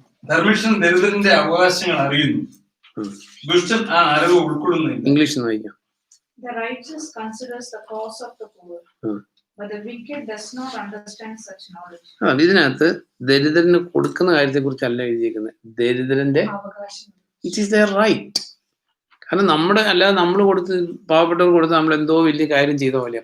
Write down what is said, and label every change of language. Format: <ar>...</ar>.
<ml>ധർമ്മിഷ്ഠൻ ദരിദ്രന്റെ അവകാശങ്ങൾ അറിയുന്നു, ദുഷ്ടൻ ആ അറിവ് ഉൾക്കൊള്ളുന്നില്ല. ഇംഗ്ലീഷ് വായിക്കാം.</ml> <en>The righteous considers the cause of the poor, but the wicked does not understand such knowledge.</en> <ml>ഇതിനകത്ത് ദരിദ്രന് കൊടുക്കുന്ന കാര്യത്തെ കുറിച്ചല്ല എഴുതിയിരിക്കുന്നത്, ദരിദ്രന്റെ</ml> <en>It is there right.</en> <ml>കാരണം നമ്മുടെ അല്ലാതെ നമ്മൾ കൊടുത്ത് പാവപ്പെട്ടവർ കൊടുത്ത് നമ്മൾ എന്തോ വലിയ കാര്യം ചെയ്ത പോലെ.</ml>